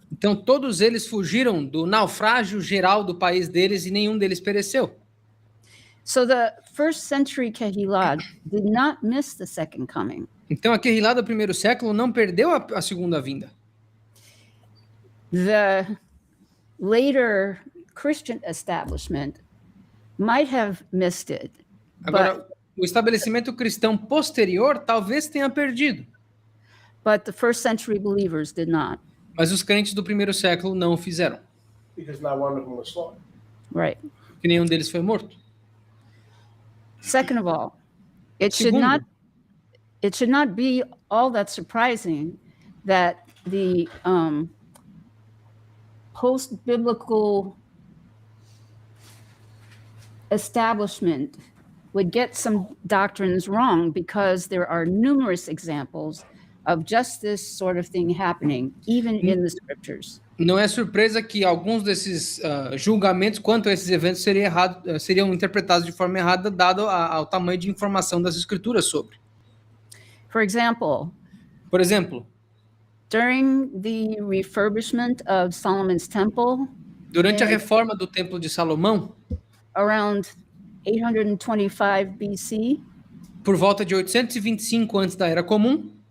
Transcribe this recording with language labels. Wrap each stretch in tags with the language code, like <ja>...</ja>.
<pt>Então todos eles fugiram do naufrágio geral do país deles e nenhum deles pereceu.</pt> <en>So the first century Kehillah did not miss the second coming.</en> <pt>Então a Kehillah do primeiro século não perdeu a segunda vinda.</pt> <en>The later Christian establishment might have missed it,</en> <pt>Agora, o estabelecimento cristão posterior talvez tenha perdido,</pt> <en>but the first century believers did not.</en> <pt>mas os crentes do primeiro século não o fizeram,</pt> <en>Because not one of them was slaughtered. Right.</en> <pt>porque nenhum deles foi morto.</pt> <en>Second of all, it</en> <pt>Segundo.</pt> <en>should not be all that surprising that the post-biblical establishment would get some doctrines wrong, because there are numerous examples of just this sort of thing happening, even in the scriptures.</en> <pt>Não é surpresa que alguns desses julgamentos quanto a esses eventos seriam interpretados de forma errada, dado ao tamanho de informação das escrituras sobre.</pt> <en>For example,</en> <pt>Por exemplo,</pt> <en>during the refurbishment of Solomon's temple,</en> <pt>durante a reforma do Templo de Salomão,</pt> <en>around 825 BC,</en> <pt>por volta de 825 antes da Era Comum,</pt>